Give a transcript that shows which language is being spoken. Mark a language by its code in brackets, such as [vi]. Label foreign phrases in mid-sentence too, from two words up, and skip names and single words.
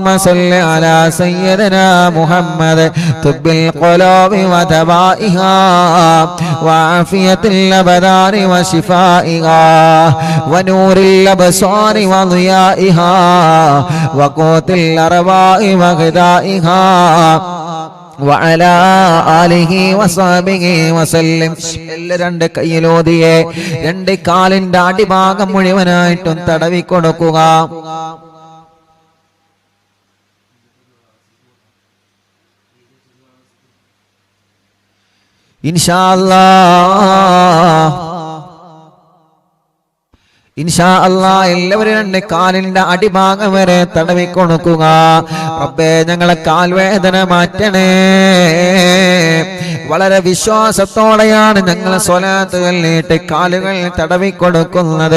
[ar] صل على سيدنا محمد طب القلوب ودوائها وعافية الأبدان وشفائها ونور الأبصار وضيائها وقوت الأرواح وغذائها وعلى آله وصحبه وسلم [ml] രണ്ട് കയ്യിലോതിയെ രണ്ട് കാലിന്റെ അടിഭാഗം മുഴുവനായിട്ടും തടവി കൊടുക്കുക [ar] إن شاء الله [ml] എല്ലാവരും രണ്ട് കാലിന്റെ അടിഭാഗം വരെ തടവി കൊടുക്കുക റബ്ബേ ഞങ്ങളെ കാൽവേദന മാറ്റണേ വളരെ വിശ്വാസത്തോടെയാണ് ഞങ്ങൾ സ്വലാത്ത് ചൊല്ലിയിട്ട് കാലുകൾ തടവിക്കൊടുക്കുന്നത്.